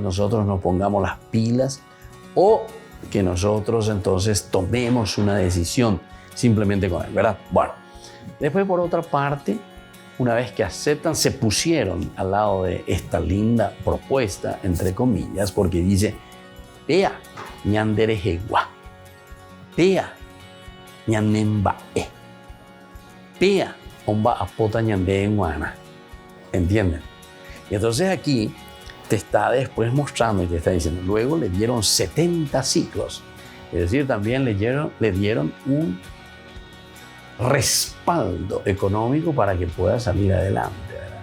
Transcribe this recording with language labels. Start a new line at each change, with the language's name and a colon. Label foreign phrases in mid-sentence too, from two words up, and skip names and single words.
Spanish: Nosotros nos pongamos las pilas o que nosotros entonces tomemos una decisión simplemente con él, ¿verdad? Bueno, después por otra parte, una vez que aceptan, se pusieron al lado de esta linda propuesta, entre comillas, porque dice,
Guarani: Pea, ñanderejegua, Pea, ñanembae, Pea, omba apota ñandeguana.
Spanish: ¿Entienden? Y entonces aquí te está después mostrando y te está diciendo, luego le dieron 70 ciclos, es decir, también le dieron un respaldo económico para que pueda salir adelante, ¿verdad?